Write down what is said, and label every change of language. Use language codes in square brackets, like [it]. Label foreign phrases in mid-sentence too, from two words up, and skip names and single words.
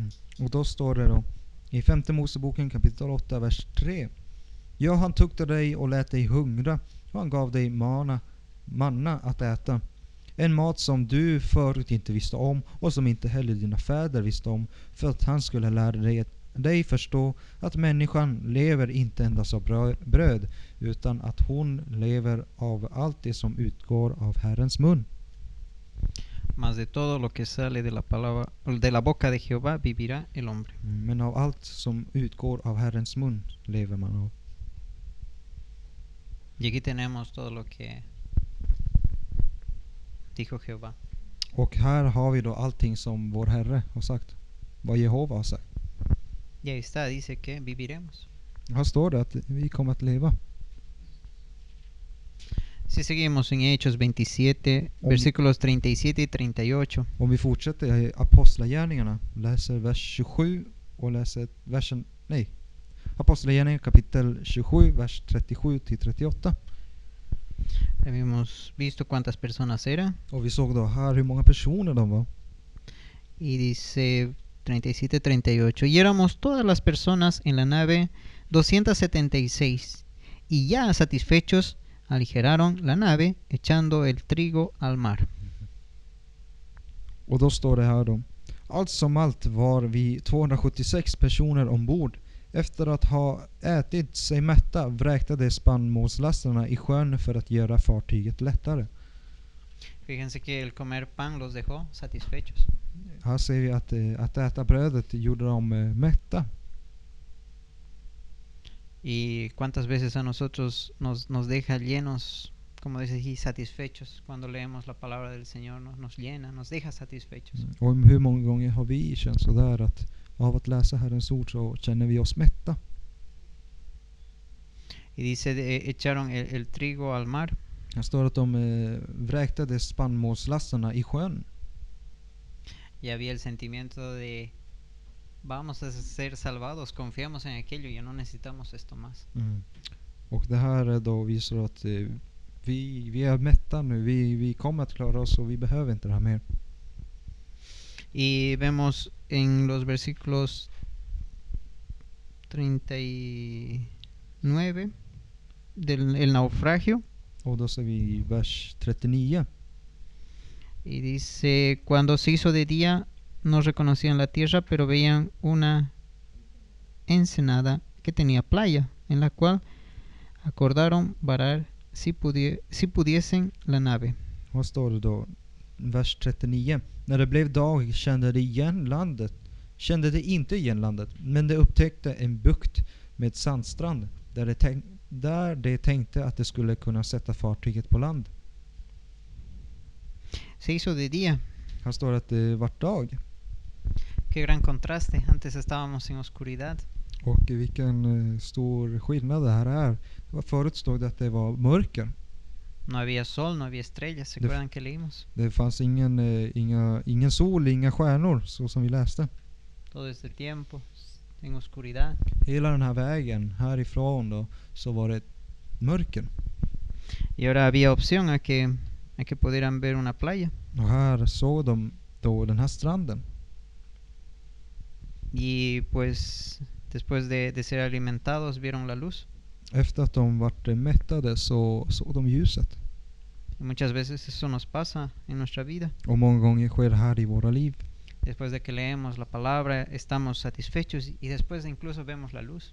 [sv] Och då står det då i femte Moseboken kapitel 8 vers 3. Ja, han tuktade dig och lät dig hungra, och han gav dig manna att äta. En mat som du förut inte visste om, och som inte heller dina fäder visste om, för att han skulle lära dig förstå att människan lever inte endast av bröd, utan att hon lever av allt det som utgår av Herrens mun. [es] Mas de todo lo que sale de la boca de Jehová vivirá el hombre. [sv] Men av allt som utgår av Herrens mun lever man av. [es] Y aquí tenemos todo lo que dijo Jehová. [sv] Och här har vi då allting som vår Herre har sagt, vad Jehova har sagt. [es] Y ahí está, dice que viviremos. [sv] Här står det att vi kommer att leva. [es] Si seguimos en Hechos 27, versículos 37 y 38. [sv] Om vi fortsätter i Apostlagärningarna, läser vers 27 och läser Apostlagärningarna kapitel 27, vers 37 till 38. [es] Habíamos visto cuántas personas eran. [sv] Och vi såg då här hur många personer de var. [es] Y dice 37-38. Y éramos todas las personas en la nave 276. Y ya satisfechos aligeraron la nave echando el trigo al mar. [sv] Och då står det här då: allt som allt var vi 276 personer ombord. Efter att ha ätit sig mätta vräktade spannmålslastarna i sjön för att göra fartyget lättare. [es] Fíjense que el comer pan los dejó satisfechos. [sv] Här ser vi att äta brödet gjorde dem mätta. [es] Y cuántas veces a nosotros nos deja llenos, como dice aquí, satisfechos. Cuando leemos la palabra del Señor nos llena, nos deja satisfechos. [sv] Och hur många gånger har vi känt så där att av att läsa Herrens ord så känner vi oss mätta. [es] Y dice echaron el trigo al mar. [sv] Här står att de vräktade spannmålslastarna i sjön. [es] Y había el sentimiento de vamos a ser salvados, confiamos en aquello, ya no necesitamos esto más. [sv] Och det här då visar att vi är mätta nu, vi kommer att klara oss och vi behöver inte det här mer. [es] Y vemos en los versículos 39 del naufragio. [sv] Och då ser vi vers 39. [es] Y dice, cuando se hizo de día, no reconocían la tierra, pero veían una ensenada que tenía playa, en la cual acordaron varar si pudiesen la nave. [sv] Vad står det då? Vers 39. När det blev dag kände de inte igen landet, men de upptäckte en bukt med sandstrand där de tänkte att de skulle kunna sätta fartyget på land. [es] Se hizo de día. [sv] Här står att det vart dag. [es] Qué gran contraste. Antes estábamos en oscuridad. [sv] Och vilken stor skillnad det här är. Förut stod det att det var mörker. [es] No había sol, no había estrellas. ¿Se acuerdan que leímos? [sv] Det fanns ingen sol, inga stjärnor, så som vi läste. [es] Todo este tiempo en oscuridad. [sv] Hela den här vägen härifrån då, så var det mörker. [es] Y ahora había opción a que pudieran ver una playa. [sv] Och här såg de då den här stranden. [es] Y pues después de ser alimentados vieron la luz. [sv] Efter att de vart mättade så såg de ljuset. [es] Y muchas veces eso nos pasa en nuestra vida. [sv] Och många gånger sker det här i våra liv. [es] Después de que leemos la palabra estamos satisfechos y después incluso vemos la luz.